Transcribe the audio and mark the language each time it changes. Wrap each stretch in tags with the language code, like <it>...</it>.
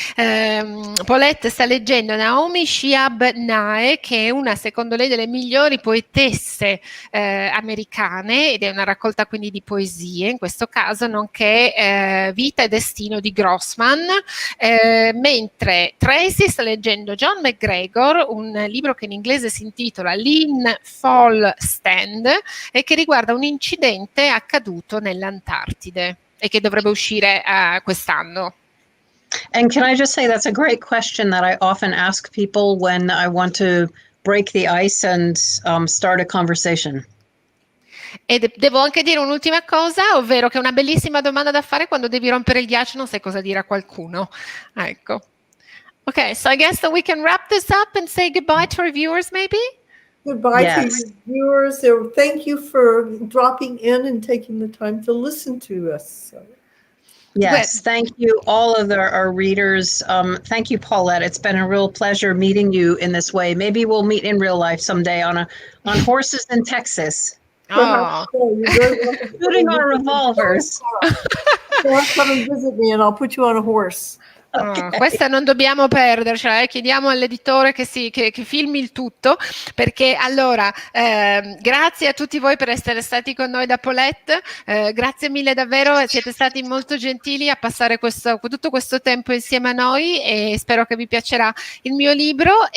<it>Paulette sta leggendo Naomi Shihab Nye, che è una, secondo lei, delle migliori poetesse americane, ed è una raccolta quindi di poesie, in questo caso, nonché Vita e destino di Grossman, mentre Tracy sta leggendo John McGregor, un libro che in inglese si intitola Lean Fall Stand e che riguarda un incidente accaduto nell'Antartide e che dovrebbe uscire quest'anno.</it> <en>And can I just say that's a great question that I often ask people when I want to break the ice and start a conversation.</en> <it>E devo anche dire un'ultima cosa, ovvero che è una bellissima domanda da fare quando devi rompere il ghiaccio e non sai cosa dire a qualcuno. Ecco.</it> <en>Okay, so I guess that we can wrap this up and say goodbye to our viewers, maybe? Goodbye to Yes. your viewers. Thank you for dropping in and taking the time to listen to us. Yes, thank you, all of our readers. Thank you, Paulette. It's been a real pleasure meeting you in this way. Maybe we'll meet in real life someday on horses in Texas. Oh. Shooting our revolvers. Come and visit me and I'll put you on a horse. Okay.</en> <it>Questa non dobbiamo perdercela, chiediamo all'editore che filmi il tutto, perché allora grazie a tutti voi per essere stati con noi da Paulette, grazie mille davvero, siete stati molto gentili a passare tutto questo tempo insieme a noi e spero che vi piacerà il mio libro.</it>